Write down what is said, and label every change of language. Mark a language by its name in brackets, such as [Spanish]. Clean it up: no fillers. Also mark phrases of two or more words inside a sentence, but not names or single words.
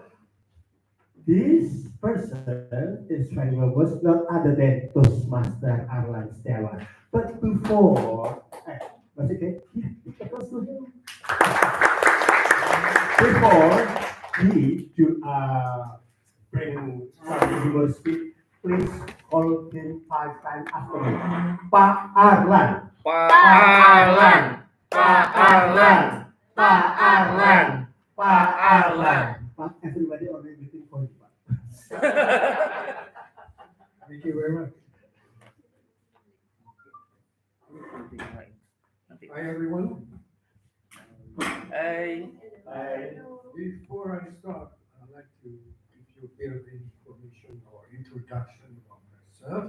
[English] This person is very well was not other than Toastmaster Arlan Setiawan. But before, was it okay? Yeah, close to him. Before he to bring something to speak, please call him 5 times after me. Pak Arlan. Pak Arlan. Pak Arlan. Pak Arlan. Pak Arlan. Pak, everybody already waiting for you, Pak. Thank you very much. Hi, everyone. Hey. Before I start, I'd like to give you a bit of information or introduction about myself.